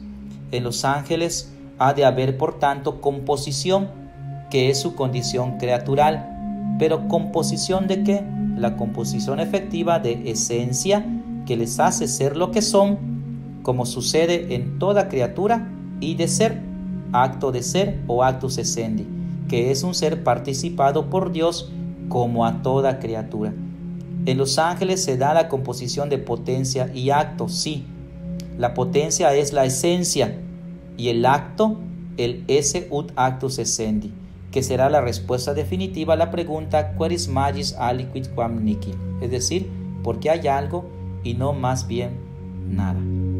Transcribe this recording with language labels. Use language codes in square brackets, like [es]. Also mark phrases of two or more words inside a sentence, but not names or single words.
[es] En los ángeles ha de haber por tanto composición, que es su condición creatural. ¿Pero composición de qué? La composición efectiva de esencia que les hace ser lo que son, como sucede en toda criatura, y de ser, acto de ser o [la] actus essendi, [es] que es un ser participado por Dios como a toda criatura. En los ángeles se da la composición de potencia y acto, sí. La potencia es la esencia y el acto, el [la] esse ut actus essendi, [es] que será la respuesta definitiva a la pregunta [la] queris magis aliquid quam nihil, [es] es decir, ¿por qué hay algo y no más bien nada?